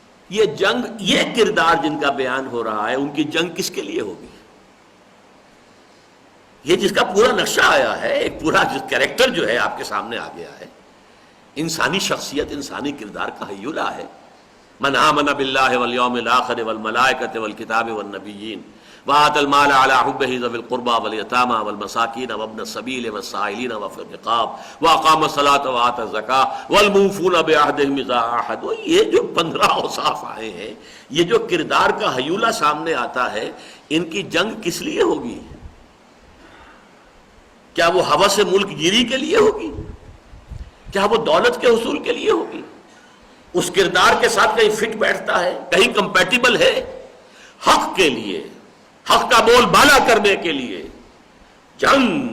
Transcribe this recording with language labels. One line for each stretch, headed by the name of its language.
Urdu: یہ جنگ، یہ کردار جن کا بیان ہو رہا ہے، ان کی جنگ کس کے لیے ہوگی؟ یہ جس کا پورا نقشہ آیا ہے، ایک پورا کیریکٹر جو ہے آپ کے سامنے آ گیا ہے، انسانی شخصیت، انسانی کردار کا ہیولہ ہے.
Arabic: من آمن باللہ والیوم الآخر والملائکۃ والکتاب والنبیین وآتى المال على حبه ذوي القربى واليتامى والمساكين وابن السبيل والسائلين وفي الرقاب وأقام الصلاة وآتى الزكاة والموفون بعهدهم إذا عاهدوا.
Urdu: یہ جو 15 اوصاف آئے ہیں، یہ جو کردار کا ہیولہ سامنے آتا ہے، ان کی جنگ کس لیے ہوگی؟ کیا وہ ہوس ملک گیری کے لیے ہوگی؟ کیا وہ دولت کے حصول کے لیے ہوگی؟ اس کردار کے ساتھ کہیں فٹ بیٹھتا ہے، کہیں کمپیٹیبل ہے؟ حق کے لیے، حق کا بول بالا کرنے کے لیے جنگ.